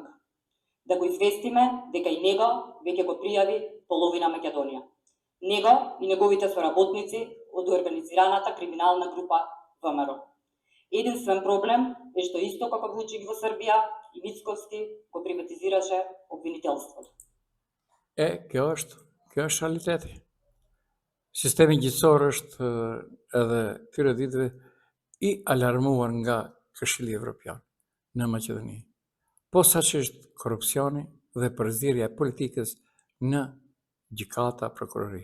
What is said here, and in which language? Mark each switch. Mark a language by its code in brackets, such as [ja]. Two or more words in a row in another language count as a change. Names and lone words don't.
[mk] Да го известиме дека и него веќе го пријави половина Македонија. Него и неговите соработници од организираната криминална група ВМРО. Единствен проблем е што исто како Вучик во Србија и Мицковски го приватизираше обвинителството. [sq] Kjo është realiteti. Sistemi gjithësor është edhe këtyre ditëve i alarmuar nga Këshilli Evropian në Maqedoni, posaçërisht korrupsioni dhe përzierja e politikës në gjykata, prokurori.